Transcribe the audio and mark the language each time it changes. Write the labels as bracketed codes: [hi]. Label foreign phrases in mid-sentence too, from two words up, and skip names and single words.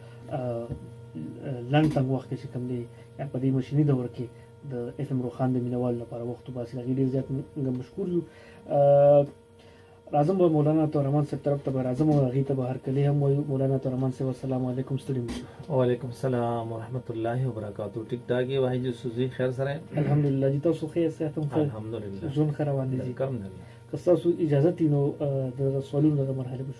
[ps] لنډ تنګ وخت کې چې کوم دی یا په دې مشیني دور کې د FM روخان د مینوالو لپاره وخت وباسي د هغې ډېر زیات مونږ مشکور یو راځم به مولانا طاهر صاحب طرف ته به راځم او هغې ته به هرکلی هم وایو مولانا طاهر صاحب [ar] السلام علیکم [ps] ستړي مو شو [ar] وعلیکم السلام ورحمۃ اللہ وبرکاتہ [ps] ټیک ټاک یې وایي جو سوزي خیر سره الحمدلله جی تاسو ښه صحت هم ښه الحمدلله ژوند ښه روان دی جی کرم الله که ستاسو اجازت وي نو دغه سوالونو دغه مرحله به